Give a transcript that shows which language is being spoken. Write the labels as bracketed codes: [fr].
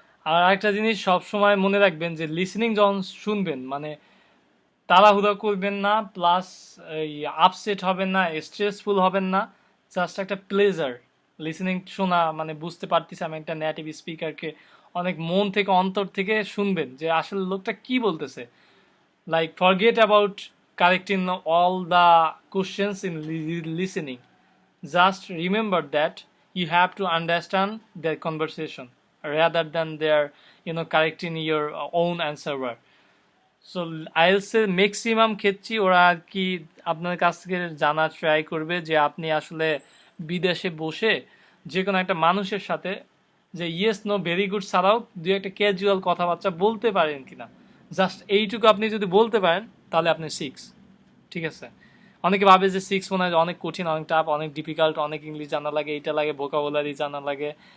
[bn] আর একটা জিনিস সব সময় মনে রাখবেন যে লিসেনিং যখন শুনবেন, মানে তাড়াহুড়া করবেন না, প্লাস এই আপসেট হবেন না, স্ট্রেসফুল হবেন না। জাস্ট একটা প্লেজার লিসেনিং শোনা, মানে বুঝতে পারতেছি আমি একটা নেটিভ স্পিকারকে, অনেক মন থেকে অন্তর থেকে শুনবেন যে আসলে লোকটা কি বলতেছে। [en] Like, forget about correcting all the questions in listening. Just remember that you have to understand their conversation rather than their, correcting your own answer word. [bn] So আইএলসের maximum ক্ষেত্রে ওরা আর কি আপনার কাছ থেকে জানার ট্রাই করবে যে আপনি আসলে বিদেশে বসে যে কোনো একটা মানুষের সাথে যে ইয়েস নো ভেরি গুড ছাড়াও দুই একটা ক্যাজুয়াল কথাবার্তা বলতে পারেন কিনা। জাস্ট এইটুকু আপনি যদি বলতে পারেন তাহলে আপনি 6। ঠিক আছে, অনেকে ভাবে যে 6 মনে হয় অনেক কঠিন, অনেক টাফ, অনেক ডিফিকাল্ট, অনেক ইংলিশ জানা লাগে, এইটা লাগে, ভোকাবুলারি জানা লাগে।